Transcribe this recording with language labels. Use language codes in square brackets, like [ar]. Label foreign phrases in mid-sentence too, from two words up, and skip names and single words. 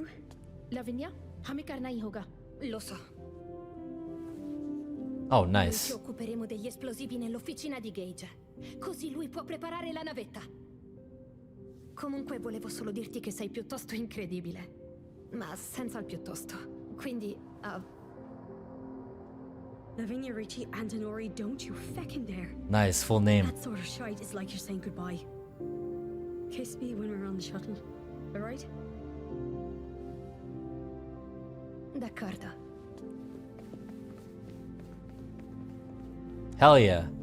[hi] Lavinia, हमें करना ही होगा. [it] Lo so. Oh, Ci nice. occuperemo degli esplosivi nell'officina di Gage. Così lui può preparare la navetta. Comunque volevo solo dirti che sei piuttosto incredibile. Ma senza il piuttosto. Quindi, Lavinia Ricci Antonori, [en] don't you feckin' dare. Nice, full name. That sort of shite is like you're saying goodbye. Kiss me when we're on the shuttle, alright? [it] d'accordo. [en] Hell yeah.